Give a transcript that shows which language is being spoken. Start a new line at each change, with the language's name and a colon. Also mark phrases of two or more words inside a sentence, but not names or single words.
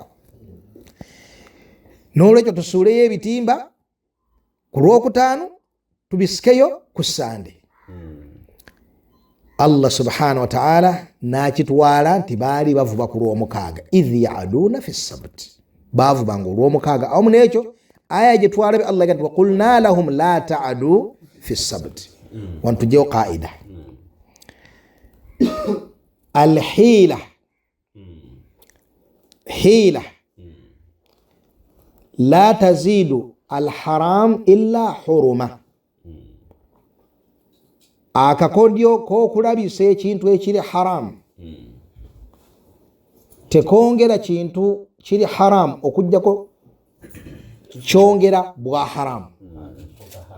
Ganda: N'olwekyo tusuuleyo ebitimba ku lw'okutaano tubisikeyo ku Ssande.
Arabic: الله سبحانه وتعالى
Ganda: n'akitwala nti baali bavuba ku lw'omukaaga,
Arabic: إذ يعدون في السبت,
Ganda: baavubanga olw'omukaaga. Awamu n'ekyo aya gye twalabe Allah gati
Arabic: وقلنا لهم لا تعدوا في السبت.
Ganda: Wano tujjewo
Arabic: قاعدة، الحيلة لا تزيد الحرام إلا حرمة.
Ganda: Akakodyo k'okulabisa ekintu ekiri haramu tekongera kintu kiri haramu okujjako kyongera bwa haramu.